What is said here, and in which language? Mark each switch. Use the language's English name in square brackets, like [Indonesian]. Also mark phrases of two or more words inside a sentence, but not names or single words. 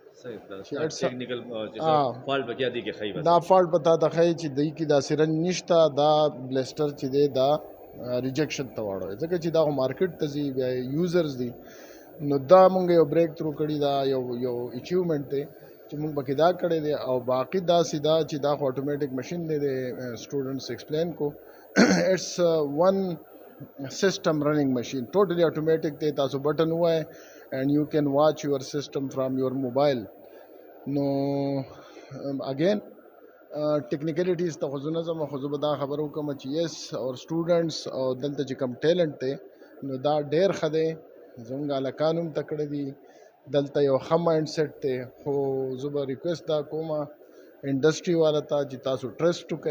[Pashto] دا فالټ به تا ته ښایي چې دې کې دا سرنج نشته، دا بلسټر چې دی دا ریجیکشن ته واړوي، ځکه چې دا خو مارکیټ ته ځي، بیا یوزرز دي. نو دا مونږ یو بریک تھرو کړي، دا یو اچیومنټ دی چې مونږ پکې دا کړی دی. او باقي داسې دا چې دا خو [English] automatic machine [Pashto] دی، د [English] students explain [Pashto] کو. [English] it's one system running machine, totally automatic [Pashto] دی. تاسو بټن ووایئ [English] and you can watch your system from your mobile. No again technicalities [Pashto] ته خو زه نه ځم، خو زه به دا خبره وکړم چې [English] yes our students [Pashto] او دلته چې کوم ټیلنټ دی نو دا ډېر ښه دی. زموږ هلکان هم تکړه دي، دلته یو ښه مایند سیټ دی. خو زه به ریکویسټ دا کوم انډسټري والا ته چې تاسو ټرسټ وکړئ.